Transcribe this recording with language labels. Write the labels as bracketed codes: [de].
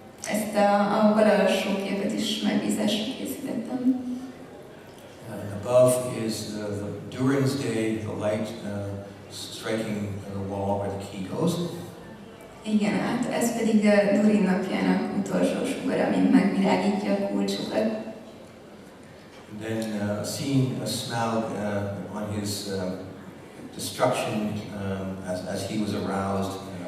[hu] Ezt a bal alsó képet is megbízásra készítettem. [en] Above is the Durin's Day, the light striking the wall where the key goes. [hu] Igen, hát ez pedig Durin napjának utolsó sugara, ami megvilágítja a kulcsokat. [en] And then seeing Smaug on his destruction as he was aroused.